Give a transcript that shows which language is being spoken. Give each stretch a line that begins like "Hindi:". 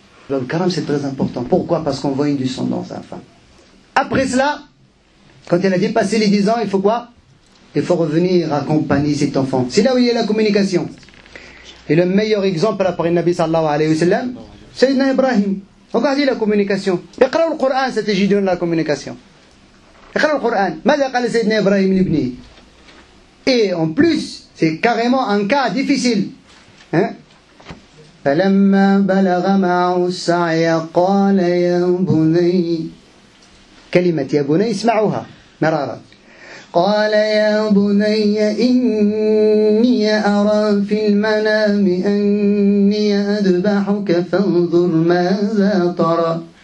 French: Le karam, c'est très important. Pourquoi? Parce qu'on voit une descendance à la fin. Après cela, Quand elle a dépassé les 10 ans, il faut quoi? Il faut revenir accompagner cet enfant. C'est là où il y a la communication. Et le meilleur exemple après le Nabi sallallahu alayhi wa sallam, Sayyidina Ibrahim. Regardez la communication.
Arabic: اقرأوا القرآن ستجدون
French: la communication.
Arabic: اقرأوا القرآن. ماذا قال سيدنا إبراهيم لابنه؟
French: Et en plus, c'est carrément un cas difficile. Hein?
Arabic: فلما بلغ معه السعي قال يا بني كلمة يا بني اسمعوها مرارا قال يا بني إني أرى في المنام أني أذبحك فانظر ماذا ترى.